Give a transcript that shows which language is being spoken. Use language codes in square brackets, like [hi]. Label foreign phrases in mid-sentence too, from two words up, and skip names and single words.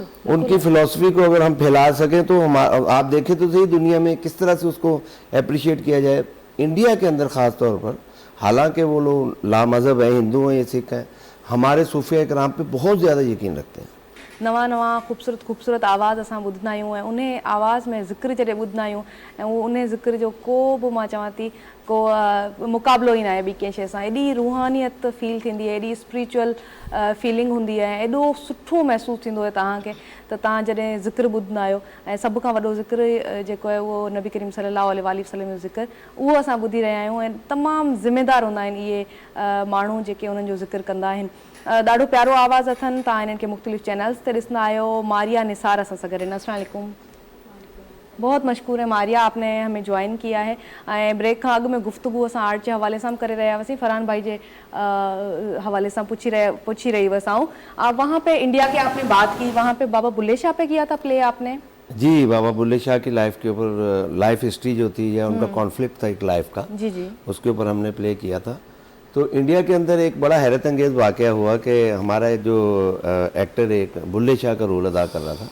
[ur] ان کی فلسفی کو اگر ہم پھیلا سکیں تو آپ دیکھیں تو صحیح دنیا میں کس طرح سے اس کو اپریشیٹ کیا جائے. انڈیا کے اندر خاص طور پر، حالانکہ وہ لوگ لامذہب ہیں، ہندو ہیں یا سکھ ہیں، ہمارے صوفیہ کرام پہ بہت زیادہ یقین رکھتے ہیں. [sd] نواں خوبصورت آواز اساں ॿुधंदा आहियूं ऐं उन आवाज़ में ज़िक्र जॾहिं ॿुधंदा आहियूं ऐं उन ज़िक्र जो को बि मां चवां थी को मुक़ाबिलो ई न आहे ॿी कंहिं शइ सां. एॾी रूहानियत फील थींदी आहे, एॾी [en] spiritual feeling [sd] हूंदी आहे, एॾो सुठो महसूसु थींदो आहे तव्हांखे त तव्हां जॾहिं ज़िक्र ॿुधंदा आहियो. ऐं सभ खां वॾो ज़िक्र जेको आहे उहो नबी करीम सल्लल्लाहु अलैहि वसल्लम जो ज़िक्र, उहो असां ॿुधी रहिया आहियूं. ऐं तमामु ज़िम्मेदार हूंदा आहिनि इहे माण्हू जेके उन्हनि जो ज़िक्र कंदा आहिनि. ॾाढो प्यारो आवाज़ अथनि. तव्हां इन्हनि खे मुख़्तलिफ़ चैनल्स ते ॾिसंदा आहियो. मारिया निसार असां सां गॾु आहिनि. अस्सलाम वालेकुम. [ur] بہت مشہور ہے ماریہ، آپ نے ہمیں جوائن کیا ہے. [sd] ब्रेक का अॻु में गुफ्तगू असां आर्ट के हवाले सां करे रहिया हुआसीं. फरहान भाई के हवाले सां पुछी रही हुअसि आऊं. [ur] وہاں پہ انڈیا کی آپ نے بات کی، وہاں پہ بابا بلھے شاہ پہ کیا تھا پلے آپ نے? جی، بابا بلھے شاہ کی لائف کے اوپر, [en] life history [ur] جو تھی یا ان کا کانفلکٹ تھا ایک لائف کا, جی جی، اس کے اوپر ہم نے پلے کیا تھا. تو انڈیا کے اندر ایک بڑا حیرت انگیز واقعہ ہوا کہ ہمارا جو ایکٹر ایک بلھے شاہ کا رول ادا کر رہا تھا.